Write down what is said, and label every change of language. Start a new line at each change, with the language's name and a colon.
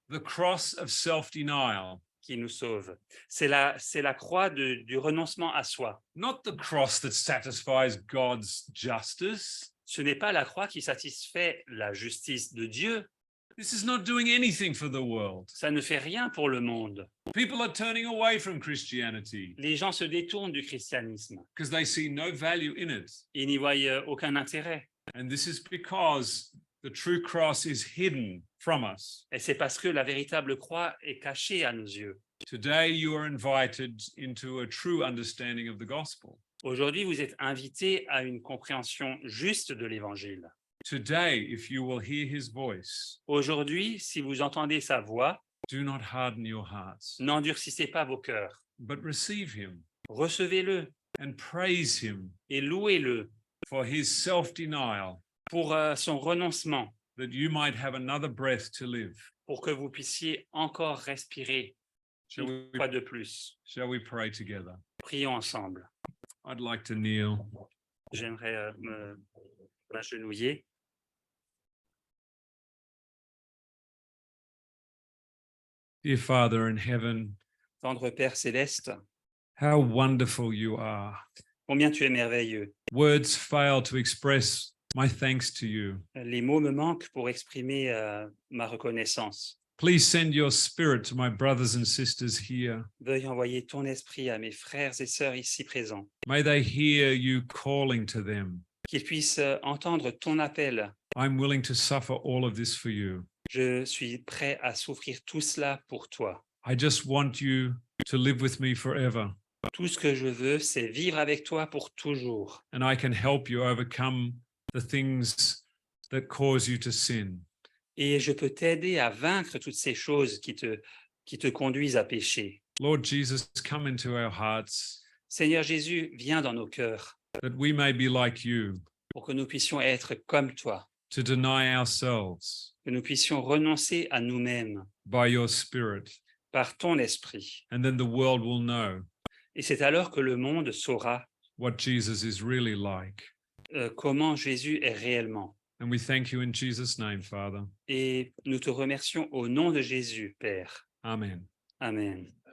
English: The cross of self-denial.
French: qui nous sauve. C'est la croix du renoncement à soi.
English: Not the cross that satisfies God's justice.
French: Ce n'est pas la croix qui satisfait la justice de Dieu.
English: This is not doing anything for the world.
French: Ça ne fait rien pour le monde.
English: People are turning away from Christianity
French: Les gens se détournent du christianisme.
English: because they see no value in it.
French: Ils n'y voient aucun intérêt.
English: And this is because the true cross is hidden from us.
French: Et c'est parce que la véritable croix est cachée à nos yeux.
English: Today, you are invited into a true understanding of the gospel.
French: Aujourd'hui, vous êtes invités à une compréhension juste de l'Évangile.
English: Today, if you will hear his voice,
French: Aujourd'hui, si vous entendez sa voix,
English: do not harden your hearts,
French: n'endurcissez pas vos cœurs.
English: but receive him
French: Recevez-le
English: and praise him
French: et louez-le
English: for his self-denial,
French: pour son renoncement,
English: that you might have another breath to live.
French: pour que vous puissiez encore respirer
English: Shall
French: une
English: we,
French: fois de plus.
English: shall we pray together?
French: Prions ensemble.
English: I'd like to kneel.
French: J'aimerais m'agenouiller.
English: Dear Father in heaven,
French: Tendre Père céleste,
English: how wonderful you are.
French: combien tu es merveilleux.
English: Words fail to express my thanks to you.
French: Les mots me manquent pour exprimer ma reconnaissance.
English: Please send your spirit to my brothers and sisters here.
French: Veuille envoyer ton esprit à mes frères et sœurs ici présents,
English: May they hear you calling to them.
French: qu'ils puissent entendre ton appel.
English: I'm willing to suffer all of this for you.
French: Je suis prêt à souffrir tout cela pour toi.
English: I just want you to live with me forever,
French: Tout ce que je veux, c'est vivre avec toi pour toujours.
English: and I can help you overcome the things that cause you to sin.
French: Et je peux t'aider à vaincre toutes ces choses qui te conduisent à pécher.
English: Lord Jesus, come into our hearts
French: Seigneur Jésus, viens dans nos cœurs
English: that we may be like you,
French: pour que nous puissions être comme toi,
English: to deny ourselves
French: que nous puissions renoncer à nous-mêmes
English: by your Spirit,
French: par ton esprit.
English: and then the world will know
French: Et c'est alors que le monde saura
English: what Jesus is really like.
French: comment Jésus est réellement.
English: And we thank you in Jesus' name, Father.
French: Et nous te remercions au nom de Jésus, Père.
English: Amen.
French: Amen.